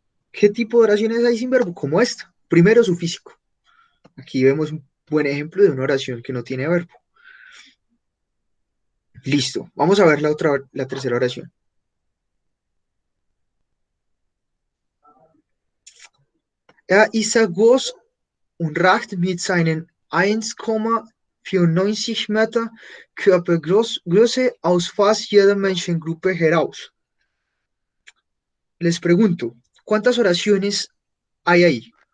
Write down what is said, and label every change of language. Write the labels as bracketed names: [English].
[Spanish] ¿Qué tipo de oraciones hay sin verbo? Como esta. Primero, su físico. Aquí vemos un buen ejemplo de una oración que no tiene verbo. Listo. Vamos a ver la tercera oración. [German] Ist sehr groß und ragt mit seinen 1,94 Meter Körpergröße aus fast jeder Menschengruppe heraus. [Spanish] Les pregunto, ¿cuántas oraciones hay ahí?